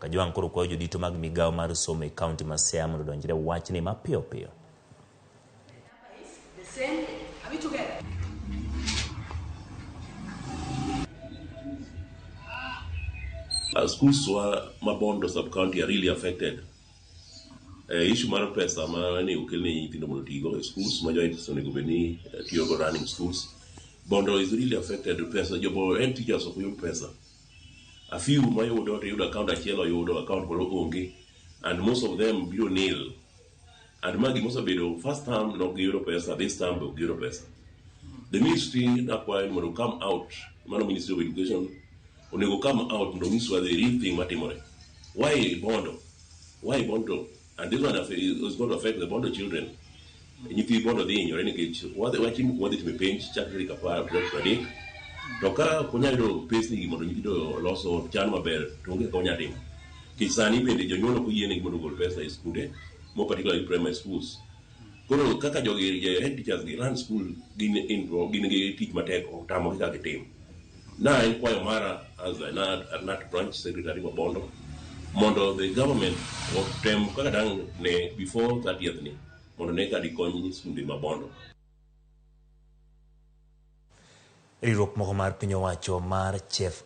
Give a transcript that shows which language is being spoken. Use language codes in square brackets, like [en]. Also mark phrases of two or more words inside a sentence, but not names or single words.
[luo] Ajwang koro kwayo jodito mag migawo mar somo e kaunti ma Siaya mondo odonjre wachni mapiyo piyo. [en] Schools ma Bondo sub-county are really affected. [luo] Issue mar pesa ma ne okel ne nyithindo mondo tigo e schools ma joint onego bed ni tiyo go [en] running schools. Bondo is really affected. [luo] Pesa jobo [en] and teachers of your pesa. A few [luo] ma yudo to yudo account achiel yudo account moro onge, [en] and most of them biro nil. And magi most of them first time [luo] no giyudo pesa, [en] this time [luo] no giyudo pesa. [en] The ministry [luo] akwayo mondo [en] come out, mano Ministry of Education onego come out [luo] mondo nyiswa [en] the real thing matimore. Why Bondo? Why Bondo? And this one is going to affect the Bondo children. [luo] Nyithi Bondo dhi hinyore nikech wadhi time penj chakre tarik 10 to ka konya yudo pesni mondo nyithindo loso chan maber to onge konya timo. Kisani bende jonyuol ok oyienegi mondo ogol pesa e skunde, [en] more particularly primary schools. [luo] Koro kaka jogi [en] head teachers [luo] gi [en] run school [luo] gin gi tich matek otamo kaka gitim. Na en kwayo mara [en] as a NAT branch secretary of Bondo [luo] mondo [en] the government [luo] otem kaka dang ne [en] before 30th [luo] ni mondo ne ka dikony skunde ma Bondo. Riwruok moko mar piny owacho mar Chef